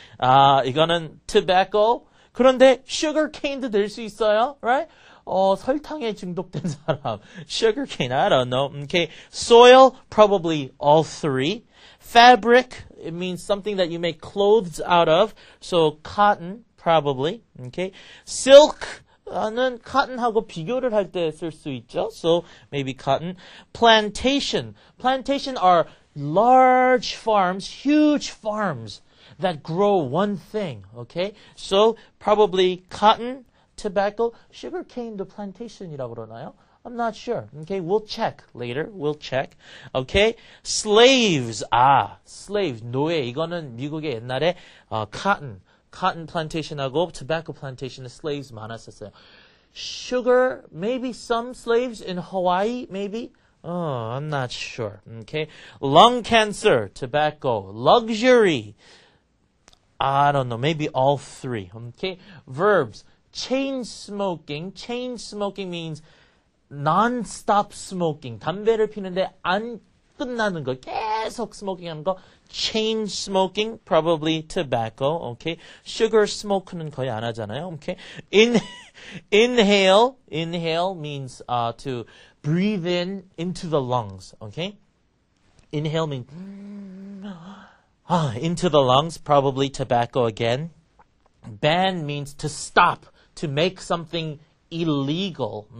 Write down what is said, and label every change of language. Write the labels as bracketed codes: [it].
[ko] 이거는 tobacco. 그런데 sugar cane도 될 수 있어요, [en] right? [ko] 설탕에 중독된 사람, [en] sugar cane, I don't know. Okay, soil, probably all three. Fabric, it means something that you make clothes out of. So cotton, probably. Okay, silk. [ko] 는 cotton하고 비교를 할 때 쓸 수 있죠. [en] So maybe cotton. Plantation. Plantation are large farms, huge farms that grow one thing. Okay? So probably cotton, tobacco, sugarcane도 plantation이라고 [ko] 그러나요? [en] I'm not sure. Okay, we'll check later. We'll check. Okay, slaves. slaves. [ko] 노예. 이거는 미국의 옛날에 cotton plantation하고 tobacco plantation에 slaves 많았었어요. [en] Sugar, maybe some slaves in Hawaii, maybe. I'm not sure. Okay. Lung cancer, tobacco, luxury. I don't know. Maybe all three. Okay. Verbs. Chain smoking. Chain smoking means non-stop smoking. [ko] 담배를 피는데 안 끝나는 거, 계속 smoking 하는 거. [en] Chain smoking, probably tobacco. Okay. [ko] Sugar smoke는 거의 안 하잖아요. [en] Okay. Inhale means to breathe into the lungs. Okay. Inhale means into the lungs, probably tobacco again. Ban means to stop, to make something illegal.